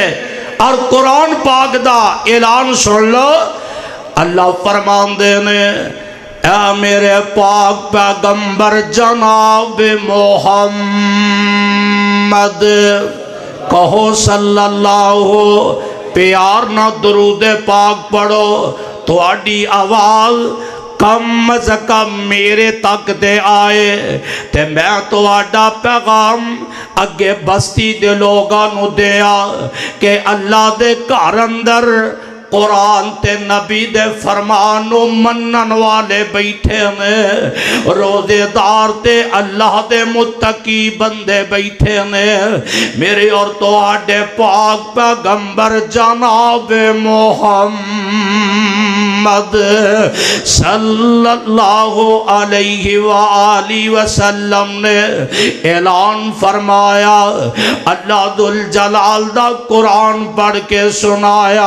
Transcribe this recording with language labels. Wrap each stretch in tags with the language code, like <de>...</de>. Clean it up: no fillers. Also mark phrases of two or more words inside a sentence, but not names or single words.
<pa>اور قرآن پاک دا اعلان سن لو، اللہ فرماندے نے اے میرے پاک پیغمبر جناب محمد، کہو</pa> <ar>صلی اللہ،</ar> <pa>پیار نہ درود پاک پڑھو، تو آڈی آواز کم از کم میرے تک دے آئے تے میں تو آڈا پیغام اگے بستی دے لوگاں نو دیا کہ اللہ دے گھر اندر قرآن تے نبی دے فرمانو منن والے بیٹھے نے، روزے دار تے اللہ دے متقی بندے بیٹھے نے، میرے اور تو آڈے پاک پیغمبر جناب محمد</pa> <ar>صلی اللہ علیہ وآلہ وسلم</ar> <pa>نے اعلان فرمایا، اللہ ذوالجلال دا قرآن پڑھ کے سنایا۔</pa>